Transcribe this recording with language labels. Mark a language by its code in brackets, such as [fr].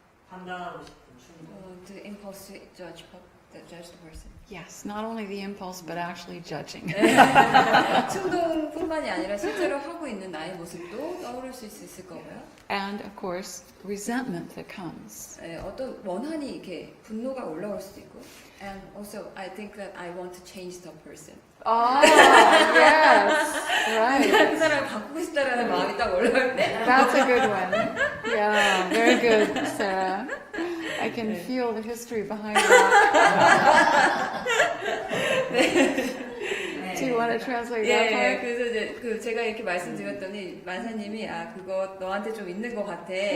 [ko] 판단하고 싶은 충동. [en] The impulse to judge the person. Yes, not only the impulse, but actually judging. [ko] 충동뿐만이 아니라 실제로 하고 있는 나의 모습도 떠오를 수 있을 거고요. [en] And of course, resentment that comes. [ko] 어떤 원한이 이렇게 분노가 올라올 수도 있고. [en] And also, I think that I want to change the person. Oh, yes. Right. [ko] 그 사람을 바꾸고 싶다라는 마음이 딱 올라올 때. [en] That's a good one. Yeah, very good, Sarah. I can feel the history behind that. Do you want to translate that [ko] 예, [en] part? [ko] 그래서 이제 제가 이렇게 말씀드렸더니 만사님이 그거 너한테 좀 있는 것 같아.